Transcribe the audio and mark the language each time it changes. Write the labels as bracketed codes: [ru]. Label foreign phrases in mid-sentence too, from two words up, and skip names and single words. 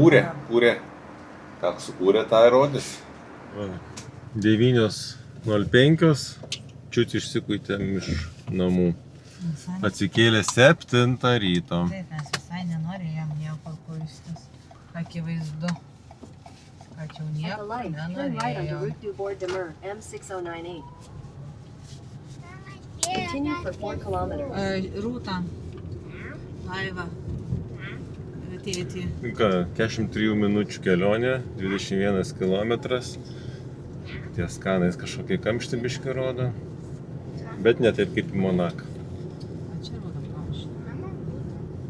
[lt] Kūrė. Ką sukūrė, tą ir rodys. 9:05, čiut išsikuitėm iš namų. Atsikėlė 7 ryto. Taip, mes visai nenorėjom nieko kuistis. Akivaizdu, kad jau [en] At the [lt] nieko [en] light, turn right onto [lt] nenorėjom. [en] Route du Bord de Mer, M6098. Continue for 4 kilometers. [lt] Rūta, Laiva, tėtį. Ką, 43 minučių kelionė, 21 kilometras. Ties Kanais kažkokie kamšti biški rodo. Bet ne taip kaip į Monaką. O čia rodo kamštį.